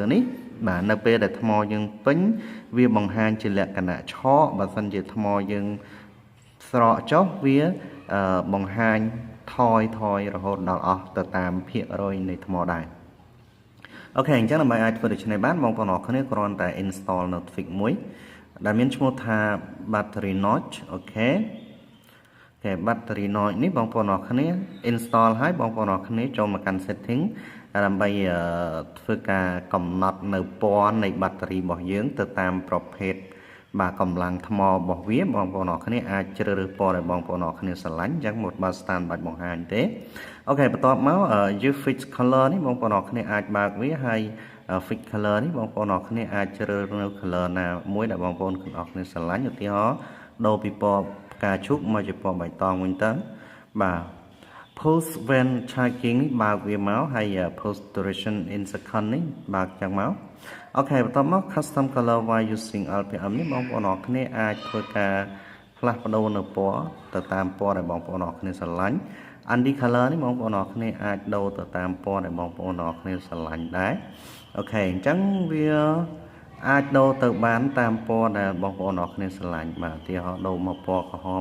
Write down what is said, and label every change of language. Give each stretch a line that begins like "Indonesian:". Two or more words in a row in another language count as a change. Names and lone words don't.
Khmer: នេះបាទនៅពេលដែលថ្មយើងពេញវាបង្ហាញជាលក្ខណៈឆកបើសិនជាថ្មយើងស្រកចុះវាបង្ហាញថយរហូតដល់អស់ទៅតាមភាគរយនៃថ្មដែរអូខេអញ្ចឹងដើម្បីអាចធ្វើដូច្នេះបានបងប្អូនអរគ្នាគ្រាន់តែ install នៅ tweak មួយដែលមានឈ្មោះថា
English: battery notch
Khmer: អូខេ
English: battery notch
Khmer: នេះបងប្អូនអរគ្នា install ហើយបងប្អូនអរគ្នាចូលមកកាន់ setting ដើម្បីធ្វើការកំណត់នៅពណ៌នៃ battery របស់ យើងទៅតាមប្រភេទបាទកម្លាំងថ្មរបស់វាបងប្អូនអរគ្នាអាចជ្រើសរើសពណ៌ដែលបងប្អូនអរគ្នាស្រឡាញ់អញ្ចឹងមកបើ stand បាច់បង្ហាញទេអូខេបន្ទាប់មក
English: you fix color
Khmer: នេះបងប្អូនអរគ្នាអាចបើកវាហើយ
English: fix color
Khmer: នេះបងប្អូនអរគ្នាអាចជ្រើសរើស color ណាមួយដែលបងប្អូនអរគ្នាស្រឡាញ់ឧទាហរណ៍ដូរពីពណ៌ផ្កាឈូកមកជាពណ៌បៃតងវិញទៅបាទ
English: post when charging
Khmer: នេះបើកវាមកហើយ
English: post duration in second
Khmer: នេះបើកចឹងមកអូខេបន្ទាប់មក
English: custom color while using RPM
Khmer: នេះបងប្អូនអរគ្នាអាចធ្វើការផ្លាស់ប្ដូរនៅពណ៌ទៅតាមពណ៌ដែលបងប្អូនអរគ្នាស្រឡាញ់
English: Andy color
Khmer: នេះបងប្អូនអរគ្នាអាចដូរទៅតាមពណ៌ដែលបងប្អូនអរគ្នាស្រឡាញ់ដែរអូខេអញ្ចឹងវាអាចដូរទៅបានតាមពណ៌ដែលបងប្អូនអរគ្នាស្រឡាញ់បាទឧទាហរណ៍ដូរមកពណ៌ក្រហម